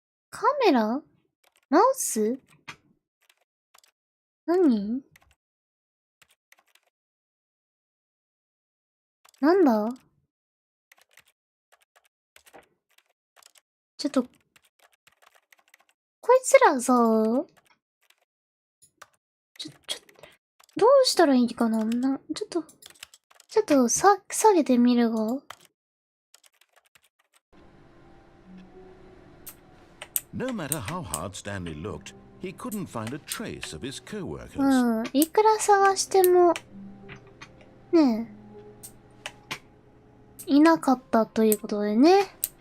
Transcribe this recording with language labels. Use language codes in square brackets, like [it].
[ja] カメラマウス何なんだちょっと、こいつらさ、どうしたらいいかなちょっと下げてみるが。 [en] No matter how hard Stanley looked, he couldn't find a trace of his co-workers. [ja] いくら探しても、ねえ、いなかったということでね。